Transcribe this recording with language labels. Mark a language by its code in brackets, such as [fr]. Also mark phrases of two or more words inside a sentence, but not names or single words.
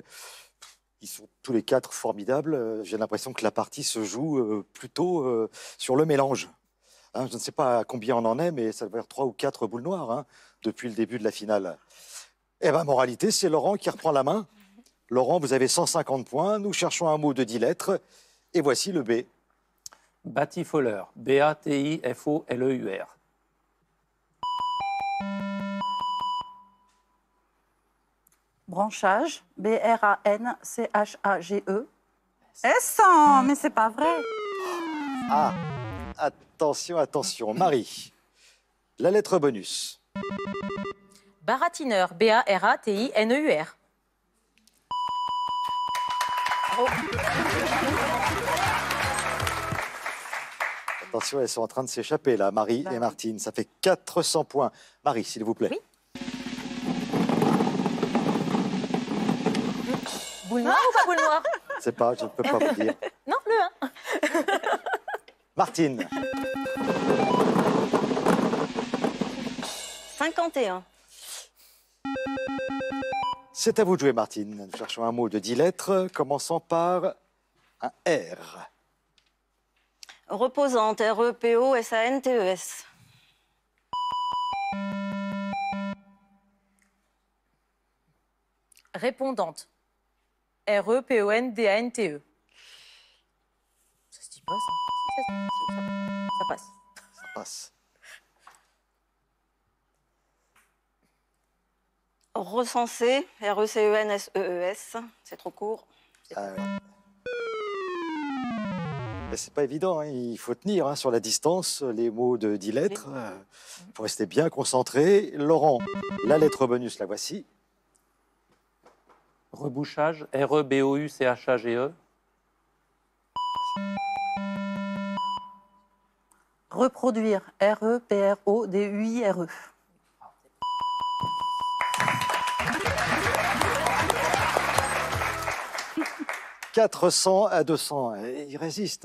[fr] Ils sont tous les 4 formidables. J'ai l'impression que la partie se joue plutôt sur le mélange. Hein, je ne sais pas à combien on en est, mais ça doit être 3 ou 4 boules noires hein, depuis le début de la finale. Eh bien, moralité, c'est Laurent qui reprend la main. Laurent, vous avez 150 points. Nous cherchons un mot de 10 lettres. Et voici le B. Batifoleur. B-A-T-I-F-O-L-E-U-R. Branchage. B-R-A-N-C-H-A-G-E. S, mais c'est pas vrai. Ah, attention, attention. Marie, la lettre bonus. Baratineur. B-A-R-A-T-I-N-E-U-R. Attention, elles sont en train de s'échapper là, Marie et Martine. Ça fait 400 points. Marie, s'il vous plaît. Oui. Boule noire ou pas boule noire? Je ne sais pas, je ne peux pas vous dire. Non, le 1. Martine, 51. c'est à vous de jouer, Martine. Nous cherchons un mot de 10 lettres, commençant par un R. Reposante. R-E-P-O-S-A-N-T-E-S. Répondante. R-E-P-O-N-D-A-N-T-E. Ça se dit pas, ça. Ça passe. Ça passe. Recensé. R-E-C-E-N-S-E-E-S. C'est trop court. Mais c'est pas évident, hein. Il faut tenir hein, sur la distance les mots de 10 lettres. Il faut rester bien concentré. Laurent, la lettre bonus, la voici. Rebouchage. R-E-B-O-U-C-H-A-G-E. Reproduire. R-E-P-R-O-D-U-I-R-E. 400 à 200. Il résiste.